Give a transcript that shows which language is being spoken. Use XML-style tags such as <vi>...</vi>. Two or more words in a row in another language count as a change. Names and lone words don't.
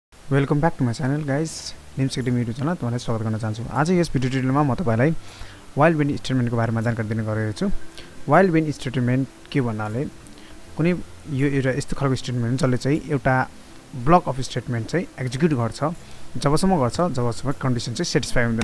<en>welcome back to my channel guys</en> <ne>निम्सacademy यूट्यूब च्यानल तपाईलाई स्वागत गर्न चाहन्छु। आज यस भिडियो ट्युटोरियलमा म तपाईलाई</ne> <en>while wend</en> <ne>स्टेटमेन्टको बारेमा जानकारी दिने गरेको छु।</ne> <en>while wend statement</en> <ne>के भन्नाले कुनै यो एउटा यस्तो खालको स्टेटमेन्ट जसले चाहिँ एउटा</ne> <en>block of statement</en> <ne>चाहिँ एक्जिक्युट गर्छ जबसम्म कन्डिसन चाहिँ सेटिस्फाई हुँदैन।</ne>